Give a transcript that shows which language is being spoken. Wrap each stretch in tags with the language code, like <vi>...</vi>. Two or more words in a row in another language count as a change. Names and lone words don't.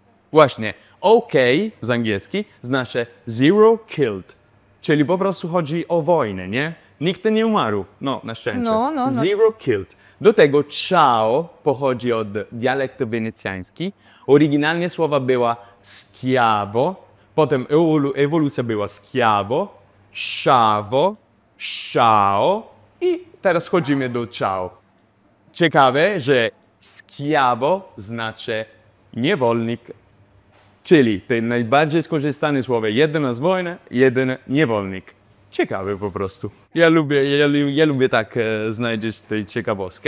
<pl>Właśnie OK z angielski znaczy</pl> <en>zero killed,</en> <pl>czyli po prostu chodzi o wojnę, nie? Nikt nie umarł, no na szczęście. No.</pl> <en>Zero killed.</en> <pl>Do tego ciao pochodzi od dialektu wenecjański. Oryginalnie słowa była schiavo, potem ewolucja była schiavo, sciavo, ciao i teraz chodzimy do ciao. Ciekawe, że schiavo znaczy niewolnik. Czyli te najbardziej skorzystane słowa, jeden z wojny, jeden niewolnik. Ciekawe po prostu. Ja lubię tak znaleźć tę ciekawostkę.</pl>